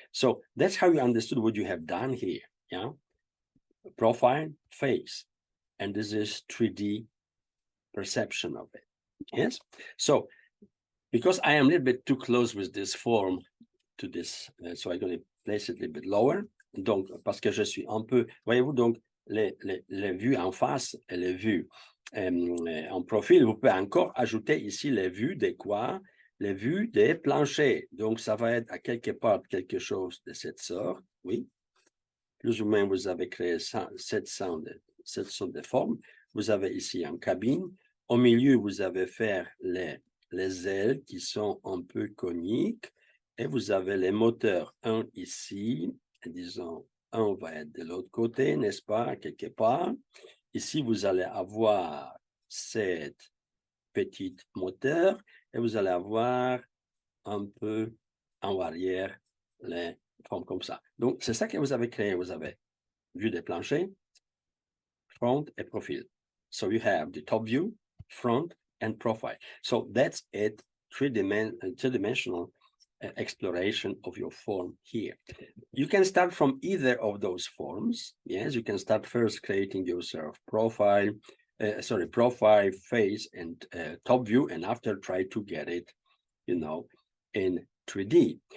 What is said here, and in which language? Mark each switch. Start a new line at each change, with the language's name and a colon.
English: So that's how you understood what you have done here. Yeah, profile, face, and this is 3D perception of it. Yes. So because I am a little bit too close with this form to this, so I'm going to place it a little bit lower.
French: Donc, parce que je suis un peu, voyez-vous, donc, les vues en face et les vues en profil, vous pouvez encore ajouter ici les vues des quoi? Les vues des planchers. Donc, ça va être à quelque part quelque chose de cette sorte, oui. Plus ou moins, vous avez créé cette sorte de forme. Vous avez ici une cabine. Au milieu, vous avez fait les ailes qui sont un peu coniques. Et vous avez les moteurs, un ici, et disons, un va être de l'autre côté, n'est-ce pas, quelque part. Ici, vous allez avoir cette petite moteur et vous allez avoir un peu en arrière les formes comme ça. Donc, c'est ça que vous avez créé. Vous avez vue des planchers, front et profil.
English: So you have the top view, front, and profile. So that's it, three-dimensional exploration of your form here. You can start from either of those forms. Yes, you can start first creating yourself profile, profile, face, and top view, and after try to get it, you know, in 3D.